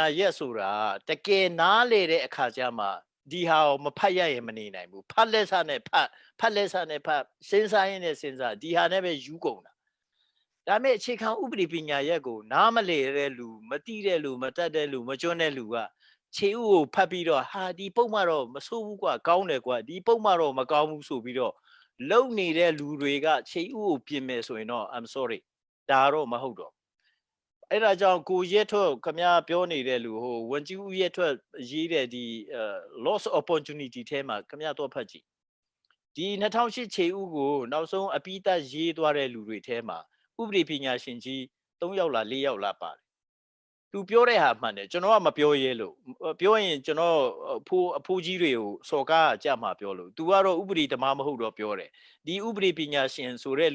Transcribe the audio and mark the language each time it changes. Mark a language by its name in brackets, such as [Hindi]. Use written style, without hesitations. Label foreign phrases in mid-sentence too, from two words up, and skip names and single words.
[Burmese] ရပ်ဆိုတာတကယ်နားလေတဲ့အခါကျမှဒီဟာကိုမဖတ်ရရင်မနေနိုင်ဘူးဖတ်လက်စနဲ့ဖတ်လက်စနဲ့ဖတ်စဉ်းစားရင်နဲ့စဉ်းစားဒီဟာနဲ့ပဲယူကုန်တာဒါမဲ့အခြေခံဥပဒေပညာရပ်ကိုနားမလေတဲ့လူမသိတဲ့လူမတတ်တဲ့လူမကျွမ်းတဲ့လူကခြေဥကိုဖတ်ပြီးတော့ဟာဒီပုံမှန်တော့ မဆိုးဘူးကွာကောင်းတယ်ကွာဒီပုံမှန်တော့မကောင်းဘူးဆိုပြီးတော့လုံနေတဲ့လူတွေကခြေဥကိုပြင်မယ်ဆိုရင်တော့ [English] I'm sorry [Burmese] ဒါတော့မဟုတ်တော့အဲ့ဒါကြောင့်ကိုရဲထွက်ခမပြောနေတဲ့လူဟိုဝန်ကြီးဦးရဲထွက်ရေးတဲ့ဒီ [English] loss opportunity [Burmese] ထဲမှာ ခမတော့ဖတ်ကြည့်ဒီ2008ခြေဥကိုနောက်ဆုံးအပိသက်ရေးသွားတဲ့လူတွေထဲမှာဥပဒေပညာရှင်ကြီး3ယောက်လား4ယောက်လားပါတယ်သူပြောတဲ့ဟာမှန်တယ်ကျွန်တော်ကမပြောရဲ လို့ပြောရင်ကျွန်တော်အဖိုးကြီးတွေကိုစော်ကားကြမှာပြောလို့ तू ကတော့ဥပဒေဓမ္မမဟုတ်တော့ပြောတယ်ဒီဥပဒေပညာရှင်ဆိုတဲ့